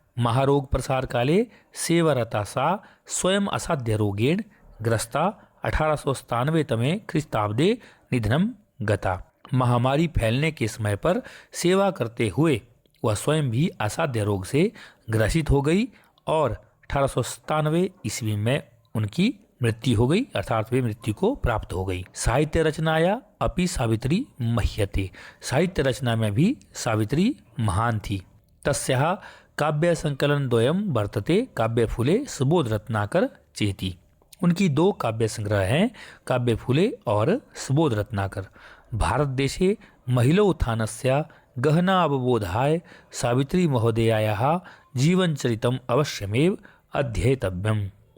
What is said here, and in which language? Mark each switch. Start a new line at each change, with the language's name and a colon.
Sanskrit: महारोग प्रसार काले सेवारता सा स्वयं असाध्य रोगेण ग्रस्ता 1897 तमे ख्रीस्ताब्दे निधनम गता।
Hindi: महामारी फैलने के समय पर सेवा करते हुए वह स्वयं भी असाध्य रोग से ग्रसित हो गई और 1897 ईस्वी में उनकी मृत्यु हो गई, अर्थात वे मृत्यु को प्राप्त हो गई।
Sanskrit: साहित्य रचनाया अपि सावित्री मह्यते।
Hindi: साहित्य रचना में भी सावित्री महान थी।
Sanskrit: तस्याः काव्य संकलन द्वयम वर्तते काव्य फूले सुबोध रत्नाकर चेति।
Hindi: उनकी दो काव्य संग्रह हैं, काव्य फूले और सुबोध रत्नाकर।
Sanskrit: भारत देशे महिला उत्थानस्य गहना अवबोधाय सावित्री महोदयायाः जीवनचरितम अवश्यमेव अध्येतव्यम।